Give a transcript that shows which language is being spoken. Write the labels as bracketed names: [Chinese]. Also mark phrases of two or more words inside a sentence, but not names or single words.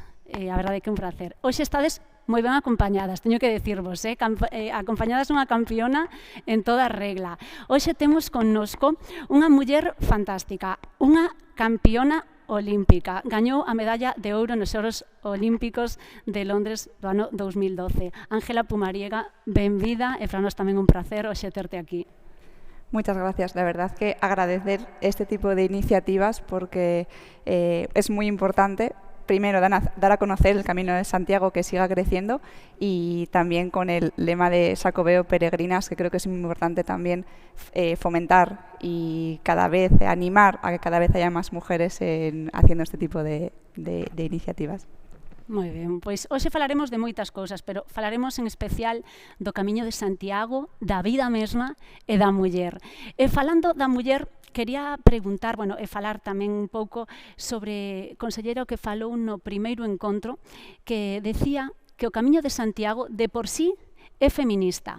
[Galician] A verdade que é un placer. Hoxe estades moi ben acompañadas, teño que decirvos, acompañadas unha campiona en toda regla. Hoxe temos connosco unha muller fantástica, unha campiona olímpica. Gañou a medalla de ouro nos Xogos Olímpicos de Londres do ano 2012. Ángela Pumariega, benvida, e para nós tamén un placer hoxe terte aquí. [Spanish] Muchas gracias. La verdad que agradecer este tipo de iniciativas porque es muy importante, primero, dar a conocer el Camino de Santiago, que siga creciendo, y también con el lema de Xacobeo Peregrinas, que creo que es muy importante también fomentar y cada vez animar a que cada vez haya más mujeres haciendo este tipo de iniciativas. [Galician] Moi ben, pois hoxe falaremos de moitas cousas, pero falaremos en especial do Camiño de Santiago, da vida mesma e da muller. E falando da muller, quería preguntar, e falar tamén un pouco sobre o conselleiro que falou no primeiro encontro, que decía que o Camiño de Santiago de por sí é feminista.